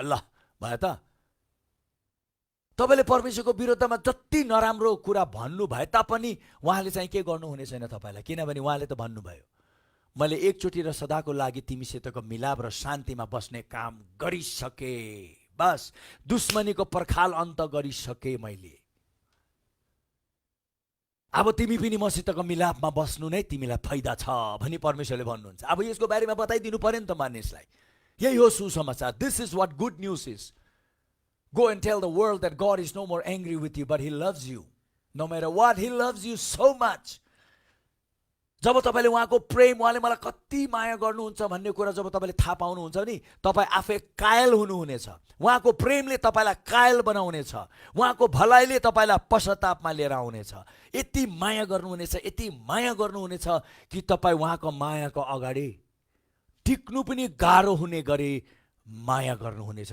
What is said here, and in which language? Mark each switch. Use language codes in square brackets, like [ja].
[ne] ल भयो त, तपाईले परमेश्वरको विरुद्धमा जति नराम्रो कुरा भन्नु भए तापनि उहाँले चाहिँ के गर्नुहुने छैन तपाईलाई, किनभने उहाँले त भन्नुभयो मैले एकचोटि र सदाको लागि तिमीसितको मिलाप र शान्तिमा बस्ने काम गरिसके, बस दुश्मनीको पर्खाल अन्त गरिसके मैले। अब तिमी पनि मसितको मिलापमा बस्नु नै तिमीलाई फाइदा छ भनी परमेश्वरले भन्नुहुन्छ। अब यसको बारेमा बताइदिनु पर्यो नि त मानिसलाई, यही हो सुसमाचार। [en] This is what good news is. Go and tell the world that God is no more angry with you, but He loves you. No matter what, He loves you so much. [ne] जब तपाईँले उहाँको प्रेम, उहाँले मलाई कति माया गर्नुहुन्छ भन्ने कुरा जब तपाईँले थाहा पाउनुहुन्छ नि, तपाईँ आफै कायल हुनुहुनेछ। उहाँको प्रेमले तपाईँलाई कायल बनाउनेछ। उहाँको भलाइले तपाईँलाई पश्चातापमा लिएर आउनेछ। यति माया गर्नुहुनेछ, यति माया गर्नुहुनेछ कि तपाईँ उहाँको मायाको अगाडि टिक्नु पनि गाह्रो हुने गरी माया गर्नुहुनेछ।